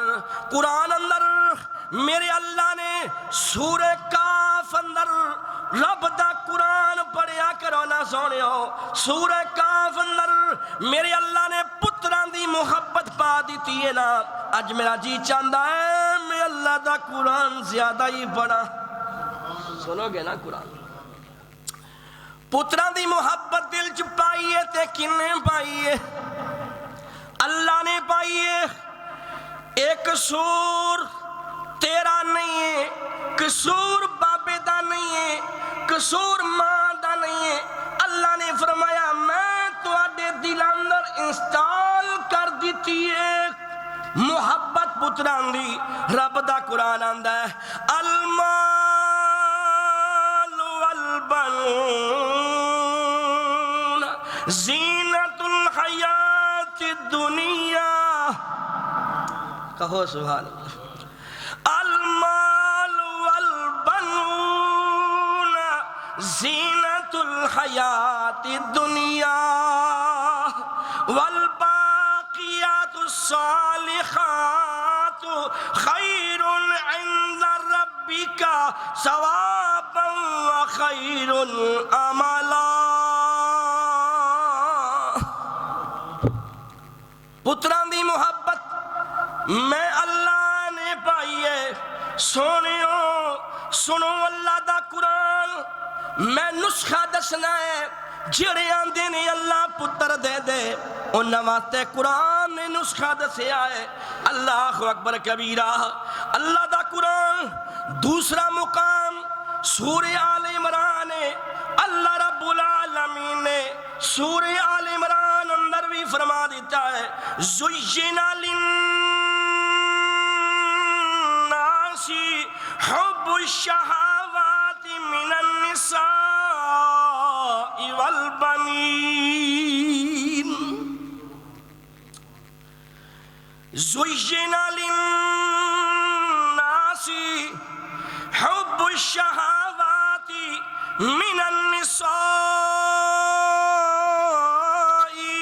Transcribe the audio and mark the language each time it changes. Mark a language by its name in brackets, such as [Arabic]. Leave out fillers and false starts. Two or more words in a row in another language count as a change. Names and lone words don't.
[Punjabi] قرآن اندر میرے اللہ نے سورہ کاف اندر رب دا قرآن پڑھیا کرو نہ سونیو, سورہ کاف اندر میرے اللہ نے پتران دی محبت پا دیتی ہے نا. اج میرا جی چاہتا ہے میں اللہ دا قرآن زیادہ ہی پڑھا. سنو گے نا قرآن. پتران دی محبت دل چ پائیے تے کنے پائیے؟ اللہ نے پائیے. ایک قصور تیرا نہیں ہے, قصور بابے دا نہیں ہے, قصور ماں دا نہیں ہے. اللہ نے فرمایا میں تو آڈے دل اندر انسٹال کر دیتی ہے محبت پتران دی. رب دا قرآن آندا ہے [Arabic] المال والبنون زینت الحیات الدنیا. [Urdu] کہو سبحان اللہ. [Arabic] المال والبنون زینت الحیات الدنیا والباقیات الصالحات خیر عند ربک ثوابا وخیر عملا. [Punjabi] پتران دی محبت میں اللہ نے پائی ہے. سونیو سنو اللہ دا قرآن میں نسخہ دسنا ہے. جڑے آندے نے اللہ پتر دے دے انہاں واسطے قرآن نے نسخہ دسیا ہے. [Arabic] اللہ اکبر کبیرہ. [Punjabi] اللہ دا قرآن دوسرا مقام سورہ آل عمران ہے. اللہ رب العالمین نے سورہ آل عمران اندر بھی فرما دیتا ہے [Arabic] زُيِّنَ لِلنَّاسِ حُبُّ الشَّهَوَاتِ مِنَ النِّسَاءِ وَالْبَنِينَ. زُيِّنَ لِلنَّاسِ حُبُّ الشَّهَوَاتِ مِنَ النِّسَاءِ